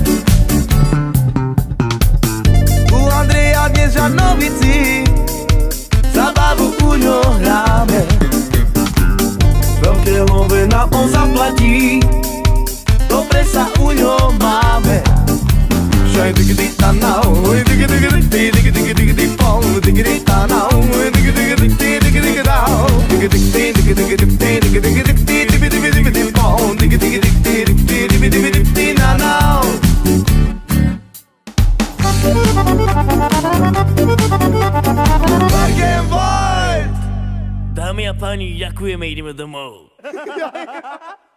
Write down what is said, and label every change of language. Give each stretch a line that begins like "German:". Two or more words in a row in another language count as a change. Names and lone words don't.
Slovak: U Andreja dnes Žarnovici, zábavu u ňo hráme. Veľké love nám on zaplatí, dobre sa u ňo máme. Shine diggy diggy ta now, diggy diggy diggy diggy diggy diggy diggy pong, diggy diggy ta now, diggy diggy diggy diggy diggy down, diggy diggy diggy diggy diggy diggy diggy diggy diggy diggy diggy diggy pong, diggy diggy diggy diggy diggy diggy diggy na now.
English: Black and white.
Slovak: Dámy a páni, ďakujeme, ideme domov.